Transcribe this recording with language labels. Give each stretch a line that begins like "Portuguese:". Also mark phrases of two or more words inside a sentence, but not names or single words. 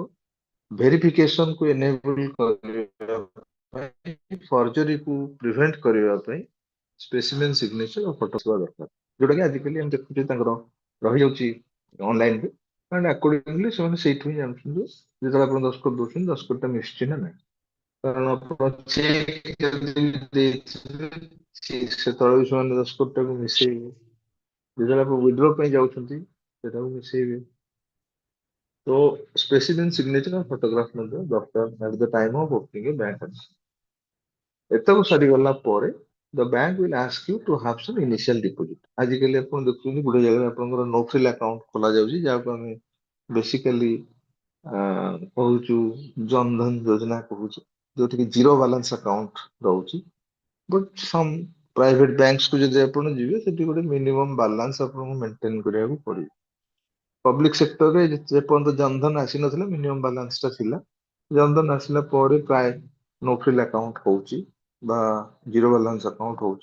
Odia: ଭେରିଫିକେସନ କୁ ଏନେବଲ କରିବା ପାଇଁ, ଫର୍ଜରୀ କୁ ପ୍ରିଭେଣ୍ଟ କରିବା ପାଇଁ
English: specimen signature
Odia: ଆଉ ଫଟୋ ଥିବା ଦରକାର, ଯୋଉଟା କି ଆଜିକାଲି ଆମେ ଦେଖୁଛେ ତାଙ୍କର ରହିଯାଉଛି ଅନଲାଇନରେ,
English: and accordingly
Odia: ସେମାନେ ସେଇଠୁ ହିଁ ଜାଣୁଛନ୍ତି ଯେତେବେଳେ ଆପଣ ଦସ୍ତଖତ ଦଉଛନ୍ତି ଦସ୍ତଖତ ଟା ମିଶୁଛି ନା ନାହିଁ। କାରଣ ଆପଣ ଚେକ୍ ଯଦି ଦେଇଥିବେ ସେତେବେଳେ ବି ସେମାନେ ଦସ୍ତଖତ ଟାକୁ ମିଶେଇବେ, ଯେତେବେଳେ ଆପଣ ୱିଡ୍ର ପାଇଁ ଯାଉଛନ୍ତି ସେଟାକୁ ମିଶେଇବେ।
English: ତ specimen signature
Odia: ଆଉ ଫଟୋଗ୍ରାଫ ମଧ୍ୟ ଦରକାର
English: at the time of opening a bank account।
Odia: ଏତକ ସରିଗଲା ପରେ
English: the bank will ask you to have some initial deposit।
Odia: ଆଜିକାଲି ଆପଣ ଦେଖୁଛନ୍ତି ଗୋଟେ ଜାଗାରେ ଆପଣଙ୍କର
English: no frill account
Odia: ଖୋଲା ଯାଉଛି, ଯାହାକୁ ଆମେ ବେସିକାଲି କହୁଛୁ ଜନଧନ ଯୋଜନା କହୁଛୁ, ଯୋଉଠିକି
English: zero balance account
Odia: ରହୁଛି।
English: but some private banks
Odia: କୁ ଯଦି ଆପଣ ଯିବେ ସେଠି ଗୋଟେ
English: minimum balance
Odia: ଆପଣଙ୍କୁ ମେଣ୍ଟେନ କରିବାକୁ ପଡିବ।
English: public sector ରେ
Odia: ଯେପର୍ଯ୍ୟନ୍ତ ଜନଧନ ଆସିନଥିଲା
English: minimum balance
Odia: ଟା ଥିଲା, ଜନଧନ ଆସିଲା ପରେ ପ୍ରାୟ
English: no frill account
Odia: ହଉଛି ବା
English: zero balance account
Odia: ହଉଛି।